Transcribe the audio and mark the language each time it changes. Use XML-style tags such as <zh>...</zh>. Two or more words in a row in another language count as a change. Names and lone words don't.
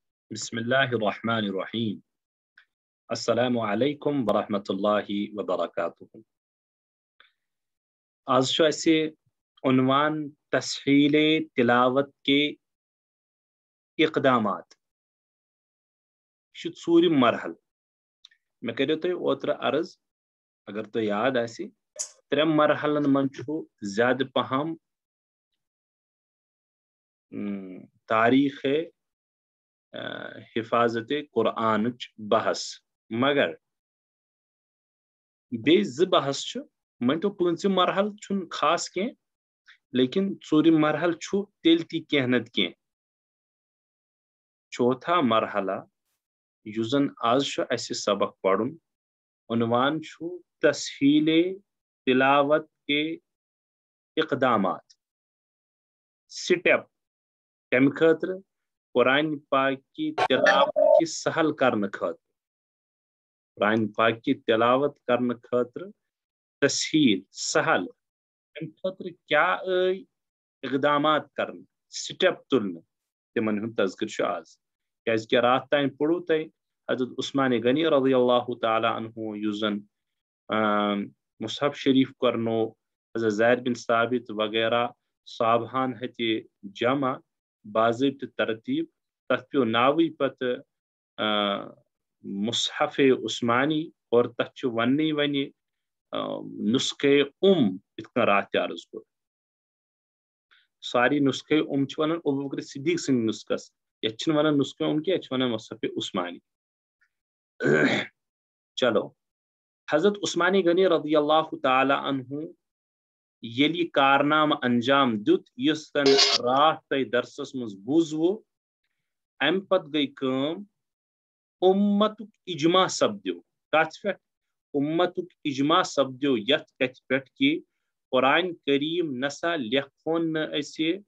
<ar>بسم الله الرحمن الرحيم. السلام عليكم ورحمة الله وبركاته.</ar> <ks>آج شو اسے عنوان</ks> <ur>تسہیل تلاوت کے اقدامات</ur> <ks>شو ژوٗرِ مرحل میں کریو تۄہہِ اوترٕ عرض اگر تۄہہِ یاد آسہِ ترٛےٚ مرحلن منٛز چھُ زیادٕ پہم تاریخ حفاظت قرآنٕچ بحث مگر بیٚیہِ زٕ بحث چھُ مٲنۍتو پٲنٛژِم مرحل چھُنہٕ خاص کینٛہہ لیکن ژوٗرِم مرحل چھُ تیٚلہِ تہِ کینٛہہ نتہٕ کینٛہہ چوتھا مرحلہ یُس زن آز چھُ اسہِ سبق پرُن عنوان چھُ</ks> <ur>تسہیل تلاوت کے اقدامات</ur> <ks>سٹیپ کمہِ خٲطرٕ قرآن</ks> <ur>پاک کی تلاوت کی سہل</ur> <ks>کرنہٕ خٲطرٕ</ks> <ur>قرآن پاک کی تلاوت</ur> <ks>کرنہٕ خٲطرٕ تسہیل سہل امہِ خٲطرٕ کیٛاہ اقدامات کرنہٕ سٹیپ تُلنہٕ تِمن ہُنٛد تذکر چھُ آز کیٛازِ کہِ راتھ تام پوٚرُو تۄہہِ حضرت عثمان غنی</ks> <ar>رضی اللہ تعالیٰ عنہ</ar> <ks>یُس زن مصحف شریف کرنو حضرت زید بن ثابت وغیرہ صحابہن ہتہِ جمع باضٲبطہٕ ترتیٖب تتھ پیٚو ناوٕے پتہٕ مصحف عثمانی اور تتھ چھُ وننٕے وۄنۍ نسخے یِتھ کٔنۍ راتھ تہِ عرض کوٚر ساری نسخے چھِ ونان ابو بکر صدیق سٕنٛدۍ نسخس یتھ چھِنہٕ ونان نسخے کینٛہہ یتھ چھِ ونان مصحف عثمانی چلو حضرت عثمان غنی</ks> <ar>رضی اللہ تعالیٰ عنہ</ar> <ks>ییٚلہِ یہِ کارنامہٕ انجام دیُت یُس زن راتھ تۄہہِ درسس منٛز بوٗزوٕ امہِ پتہٕ گٔے کٲم اُمتُک اجماع سپدیو کتھ پٮ۪ٹھ اُمتُک اجماع سپدیو یتھ کتھِ پٮ۪ٹھ کہِ قرآن کریم نسا لیکھون نہٕ أسہِ</ks>